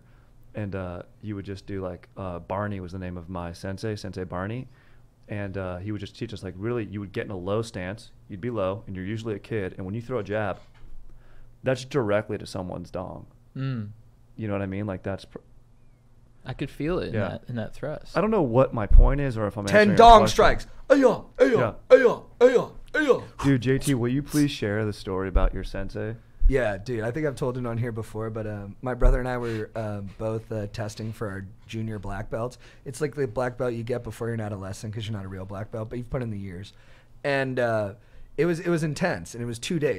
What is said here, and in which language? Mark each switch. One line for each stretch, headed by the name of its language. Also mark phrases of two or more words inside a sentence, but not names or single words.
English: And you would just do like Barney was the name of my sensei Barney, and he would just teach us like really you would get in a low stance, you'd be low, and you're usually a kid, and when you throw a jab, that's directly to someone's dong. You know what I mean? Like that's. I could feel it Yeah. in that thrust. I don't know what my point is, or if I'm 10 answering a dong question. strikes. Ayo, ayo, Yeah. ayo, ayo, ayo. Dude, JT, will you please share the story about your sensei? Yeah, dude, I think I've told it on here before, but my brother and I were both testing for our junior black belts. It's like the black belt you get before you're an adolescent because you're not a real black belt, but you've put in the years. And it was intense, and it was 2 days.